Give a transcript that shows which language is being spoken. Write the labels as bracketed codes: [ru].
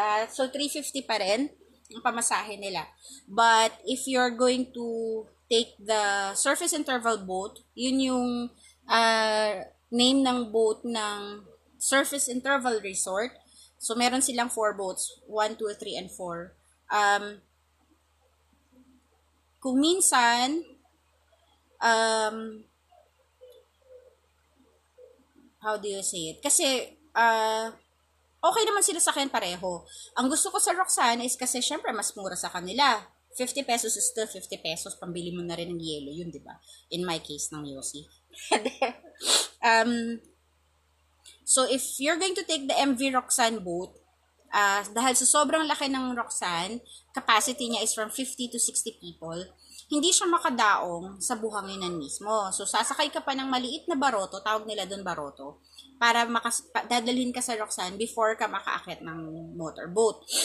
[tl] So, 350 pa rin ang pamasahe nila. [en] But, if you're going to take the surface interval boat, yun yung name ng boat ng Surface Interval Resort. [tl] So, meron silang 4 boats, 1, 2, 3, and 4. [en] Kung minsan, how do you say it? [tl] Kasi, okay naman sila sa akin pareho. Ang gusto ko sa Roxanne is kasi syempre mas mura sa kanila. 50 pesos is still 50 pesos. Pambili mo na rin ng yelo yun, di ba? [en] In my case, ng Yossi. So, if you're going to take the MV Roxanne boat, [tl] Dahil sa sobrang laki ng Roxanne, capacity niya is from 50 to 60 people, hindi siya makadaong sa buhanginan mismo. So, sasakay ka pa ng maliit na baroto, tawag nila doon baroto, para dadalhin ka sa Roxanne before ka makaakyat ng motorboat.